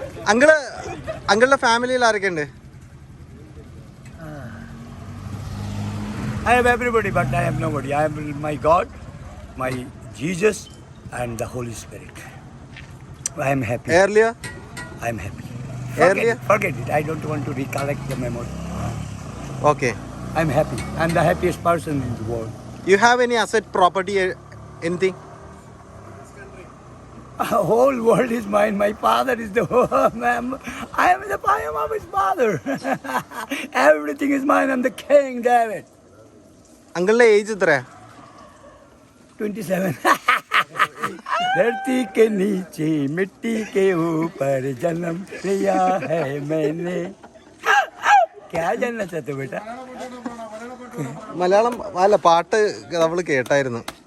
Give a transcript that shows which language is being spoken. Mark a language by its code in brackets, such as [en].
[ml] അങ്കിളിന്റെ അങ്കിളുടെ ഫാമിലിയിൽ ആരൊക്കെ ഉണ്ട്? [en] I have everybody, but I have nobody. I have my God, my Jesus, and the Holy Spirit. I am happy. Earlier? I am happy. Earlier? Forget it. I don't want to recollect the memory. Okay. I am happy. I am the happiest person in the world. You have any asset, property, anything? Whole world is mine. My father is the I am of his father. Everything is mine. I am the King David. [ml] അങ്കിളിന്റെ age എത്രയാ? [en] 27. [hi] धरती के नीचे मिट्टी के ऊपर जन्म लिया है मैंने. क्या जानना चाहते हो बेटा? [ml] മലയാളം അല്ല, പാട്ട് നമ്മൾ കേട്ടായിരുന്നു.